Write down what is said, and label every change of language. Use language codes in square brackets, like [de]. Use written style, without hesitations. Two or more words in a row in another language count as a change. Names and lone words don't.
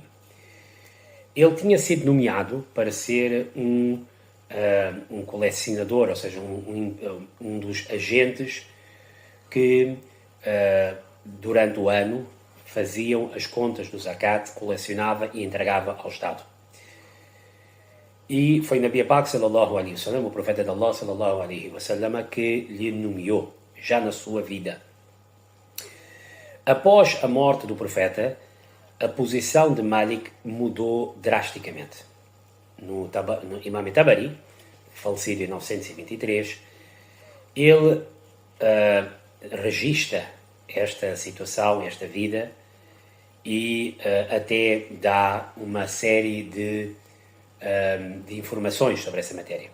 [pt] Ele tinha sido nomeado para ser um colecionador, ou seja, um dos agentes que durante o ano faziam as contas do zakat, colecionava e entregava ao Estado. E foi Nabi Pak [ar] صلى الله عليه وسلم, [pt] o profeta de Allah [ar] صلى الله عليه وسلم, [pt] que lhe nomeou já na sua vida. Após a morte do profeta, a posição de Malik mudou drasticamente. No Imam Tabari, falecido em 923, ele registra esta situação, esta vida, e até dá uma série de informações sobre essa matéria.